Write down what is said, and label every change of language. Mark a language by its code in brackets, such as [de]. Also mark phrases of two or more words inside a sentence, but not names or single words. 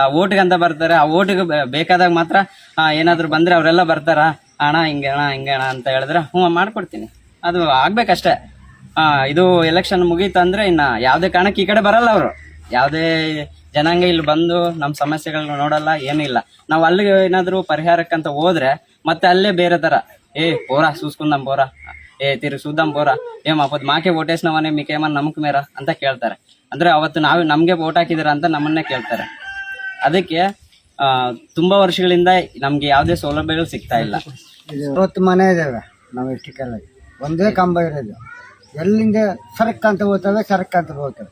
[kn] ಓಟಿಗಂತ ಬರ್ತಾರೆ, ಆ ಓಟಿಗೆ ಬೇಕಾದಾಗ ಮಾತ್ರ ಏನಾದ್ರು ಬಂದ್ರೆ ಅವರೆಲ್ಲ ಬರ್ತಾರ, ಅಣ್ಣ ಹಿಂಗೆ ಅಂತ ಹೇಳಿದ್ರೆ ಮಾಡ್ಕೊಡ್ತೀನಿ. ಅದು ಆಗ್ಬೇಕಷ್ಟೇ. ಇದು ಎಲೆಕ್ಷನ್ ಮುಗೀತಂದ್ರೆ ಇನ್ನ ಯಾವುದೇ ಕಾರಣಕ್ಕೆ ಈ ಕಡೆ ಬರಲ್ಲ ಅವರು. ಯಾವುದೇ ಜನಾಂಗ ಇಲ್ಲಿ ಬಂದು ನಮ್ಮ ಸಮಸ್ಯೆಗಳನ್ನ ನೋಡಲ್ಲ, ಏನಿಲ್ಲ. ನಾವು ಅಲ್ಲಿ ಏನಾದ್ರು ಪರಿಹಾರಕ್ಕಂತ ಹೋದ್ರೆ ಮತ್ತೆ ಅಲ್ಲೇ ಬೇರೆ ತರ [te] పోరా చూసుకుందాం పోరా, తిరిగి చూద్దాం పోరా, అప్పుడు మాకే ఓటేసినవనే మీకేమన్నా నమ్మకం మేరా [kn] ಅಂತ ಕೇಳ್ತಾರೆ. ಅಂದ್ರೆ ಅವತ್ತು ನಾವು ನಮ್ಗೆ ಓಟ್ ಹಾಕಿದಿರ ಅಂತ ನಮ್ಮನ್ನೇ ಕೇಳ್ತಾರೆ. ಅದಕ್ಕೆ ತುಂಬಾ ವರ್ಷಗಳಿಂದ ನಮ್ಗೆ ಯಾವುದೇ ಸೌಲಭ್ಯಗಳು ಸಿಗ್ತಾ ಇಲ್ಲ. 40 ಮನೆ ಇದಾವೆ ನಾವು ಇಷ್ಟಕ್ಕೆಲ್ಲ, ಒಂದೇ ಕಂಬ ಇರೋದು. ಎಲ್ಲಿಂದ ಸರಕ್ಕಂತ ಹೋಗ್ತವೆ.